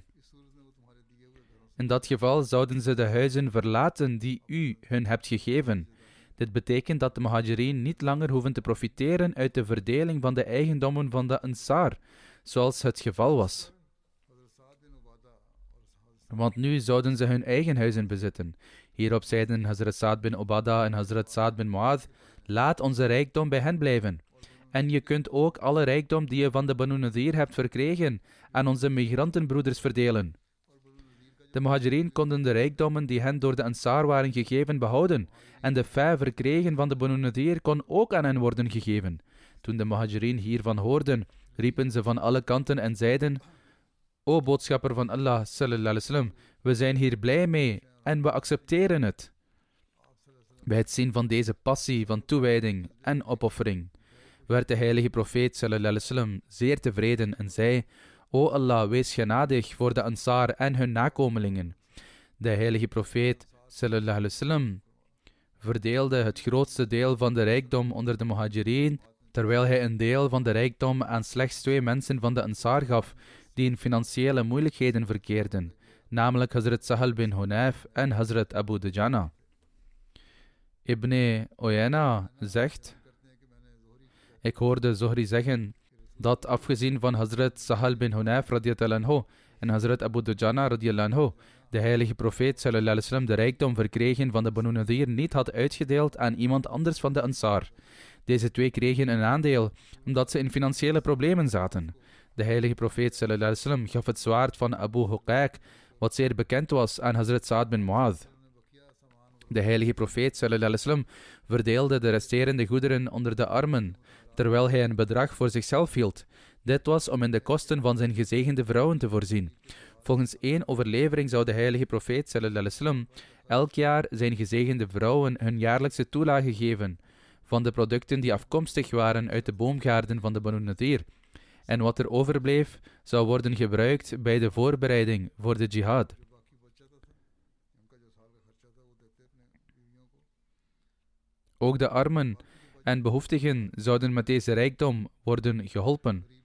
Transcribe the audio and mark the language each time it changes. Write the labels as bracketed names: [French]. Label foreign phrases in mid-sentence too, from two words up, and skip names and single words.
[Dutch] In dat geval zouden ze de huizen verlaten die u hun hebt gegeven. Dit betekent dat de Muhajirin niet langer hoeven te profiteren uit de verdeling van de eigendommen van de Ansar, zoals het geval was. Want nu zouden ze hun eigen huizen bezitten. Hierop zeiden Hazrat Sa'd bin Ubadah en Hazrat Sa'd bin Mu'adh: laat onze rijkdom bij hen blijven. En je kunt ook alle rijkdom die je van de Banu Nadir hebt verkregen aan onze migrantenbroeders verdelen. De Muhajirin konden de rijkdommen die hen door de Ansar waren gegeven behouden, en de fei verkregen van de Banu Nadir kon ook aan hen worden gegeven. Toen de Muhajirin hiervan hoorden, riepen ze van alle kanten en zeiden: o boodschapper van Allah [Arabic] صلى الله عليه وسلم, [Dutch] we zijn hier blij mee en we accepteren het. Bij het zien van deze passie van toewijding en opoffering werd de heilige profeet [Arabic] صلى الله عليه وسلم [Dutch] zeer tevreden en zei: o Allah, wees genadig voor de Ansar en hun nakomelingen. De heilige profeet [Arabic] صلى الله عليه وسلم [Dutch] verdeelde het grootste deel van de rijkdom onder de Muhajirin, terwijl hij een deel van de rijkdom aan slechts 2 mensen van de Ansar gaf, die in financiële moeilijkheden verkeerden, namelijk Hazrat Sahal bin Hunayf en Hazrat Abu Dujana. Ibn Uyayna zegt: ik hoorde Zuhri zeggen dat afgezien van Hazrat Sahal bin Hunayf [Arabic] رضي الله عنه [Dutch] en Hazrat Abu Dujana [Arabic] رضي الله عنه, [Dutch] de heilige profeet [Arabic] صلى الله عليه وسلم [Dutch] de rijkdom verkregen van de Banu Nadir niet had uitgedeeld aan iemand anders van de Ansar. Deze 2 kregen een aandeel, omdat ze in financiële problemen zaten. De heilige profeet [Arabic] صلى الله عليه وسلم [Dutch] gaf het zwaard van Abu Huqaiq, wat zeer bekend was, aan Hazrat Sa'd bin Mu'adh. De heilige profeet [Arabic] صلى الله عليه وسلم [Dutch] verdeelde de resterende goederen onder de armen, terwijl hij een bedrag voor zichzelf hield. Dit was om in de kosten van zijn gezegende vrouwen te voorzien. Volgens één overlevering zou de heilige profeet [Arabic] صلى الله عليه وسلم [Dutch] elk jaar zijn gezegende vrouwen hun jaarlijkse toelage geven van de producten die afkomstig waren uit de boomgaarden van de Banu Nadir. En wat er overbleef, zou worden gebruikt bij de voorbereiding voor de jihad. Ook de armen en behoeftigen zouden met deze rijkdom worden geholpen.